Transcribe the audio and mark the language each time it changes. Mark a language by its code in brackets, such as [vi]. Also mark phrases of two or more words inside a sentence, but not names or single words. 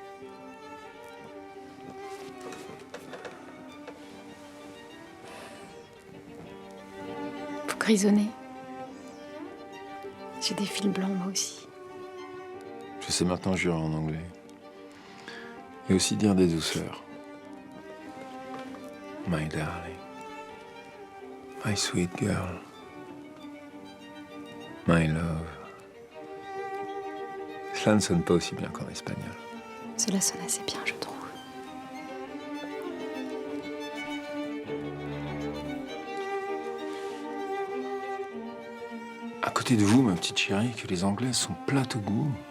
[fr] Vous grisonnez. J'ai des fils blancs, moi aussi. Je sais maintenant jurer en anglais. Et aussi dire des douceurs. [en] My darling. My sweet girl. My love. [fr] Cela ne sonne pas aussi bien qu'en espagnol. Cela sonne assez bien, je trouve. À côté de vous, ma petite chérie, que les Anglais sont plats au goût.